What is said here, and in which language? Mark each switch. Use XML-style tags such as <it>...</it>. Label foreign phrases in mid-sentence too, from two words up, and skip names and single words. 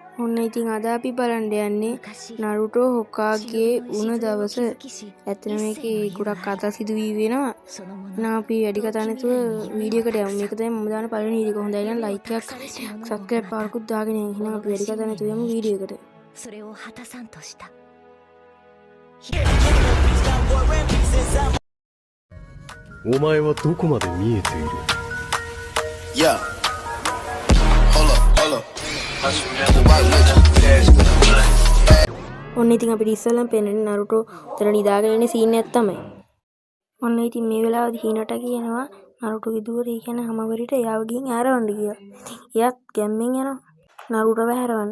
<si>ඔන්න ඉතින් අද අපි බලන්න යන්නේ නරුටෝ හොකාගේ වුණ දවස. ඇත්තට මේකේ ගොඩක් කතා සිදුවී වෙනවා. එහෙනම් අපි වැඩි කතා නැතුව වීඩියෝ එකට යමු. මේක තමයි මම දාන පළවෙනි වීඩියෝ එක. හොඳයි නම් ලයික් එකක් සබ්ස්ක්‍රයිබ් පාරකුත් දාගෙන යන්න. එහෙනම් අපි වැඩි කතා නැතුව යමු වීඩියෝ එකට.</si> <ja>それを果たさんとした。お前はどこまで見えている</ja> <en>Yeah. Hold up.</en> <si>ඔන්න ඉතින් අපිට ඉස්සෙල්ලම පේන්නේ නරුටෝ උතන නිදාගෙන ඉන්න සීන් එකක් තමයි. ඔන්න ඉතින් මේ වෙලාවේදී හීනට කියනවා නරුටෝගේ දුවරේ කියන්නේ හැමවරිට එයාව ගිහින් ඇරවන්න කියලා. එයාත් ගැම්මෙන් යනවා නරුටෝව ඇරවන්න.</si>